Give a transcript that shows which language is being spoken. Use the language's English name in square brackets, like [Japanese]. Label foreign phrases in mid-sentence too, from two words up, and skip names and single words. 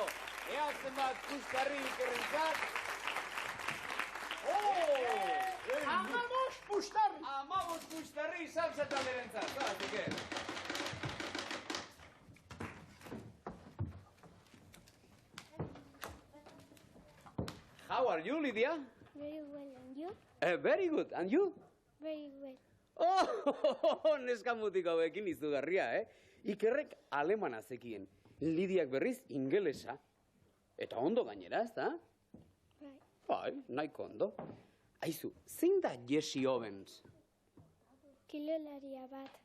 [Basque] Ea zenbat pustarri Ikerrentzat. Amamos pustarri! Amabos pustarri salsa talderentzat. Zoaz, Iker. [English] How are you, Lydia? Very well, and you? Very good, and you? Very well. [Basque] Neska mutiko hauekin izugarria, Ikerrek alemana zekien, Lidiak berriz ingelesa. Eta ondo gainera, ez da? Bai. Bai, nahiko ondo. Aizu, zein da Jesse Owens? Kilolaria bat.